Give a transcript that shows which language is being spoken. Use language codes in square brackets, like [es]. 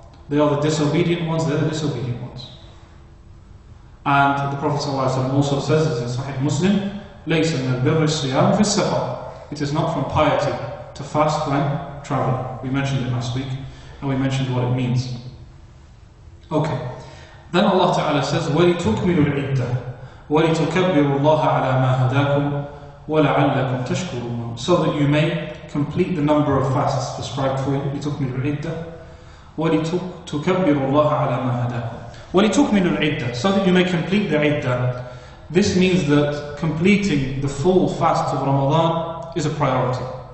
[en] They are the disobedient ones, they're the disobedient ones. And the Prophet ﷺ also says, as in Sahih Muslim, [ar] لَيْسَ مِنَ الْبِرِّ الصِّيَامُ فِي السَّفَرِ. [en] It is not from piety to fast when traveling. We mentioned it last week, and we mentioned what it means. Okay. Then Allah Ta'ala says, [ar] وَلِتُكْمِلُوا الْعِدَّةِ وَلِتُكَبِّرُوا اللَّهَ عَلَى مَا هَدَاكُمْ وَلَعَلَّكُمْ تَشْكُرُونَ, [en] so that you may complete the number of fasts prescribed for you. [ar] لِتُكْمِلُوا الْعِدَّةَ وَلِتُكَبِّرُوا اللَّهَ عَلَى مَا هَدَاكُمْ. وَلِتُكْمِلُوا الْعِدَّةَ, [en] so that you may complete the iddah. This means that completing the full fast of Ramadan is a priority.